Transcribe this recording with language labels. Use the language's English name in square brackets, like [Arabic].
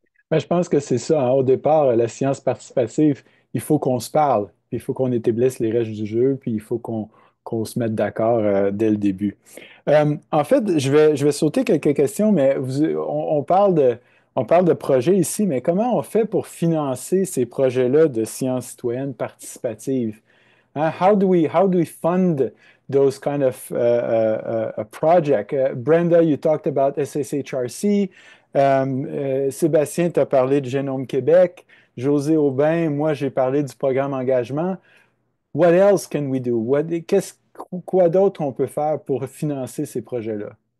[French] Ben, je pense que c'est ça, hein. Au départ, la science participative, il faut qu'on se parle, puis il faut qu'on établisse les règles du jeu, puis il faut qu'on se mette d'accord dès le début. En fait, je vais sauter quelques questions, mais on parle de projets ici, mais comment on fait pour financer ces projets-là de sciences citoyennes participatives? Hein? [English] How do we fund those kind of project? Brenda, you talked about SSHRC. [French] Sébastien, tu as parlé de Génome Québec. José Aubin, moi, j'ai parlé du programme engagement. What else can we do? Quoi d'autre on peut faire pour financer ces projets-là?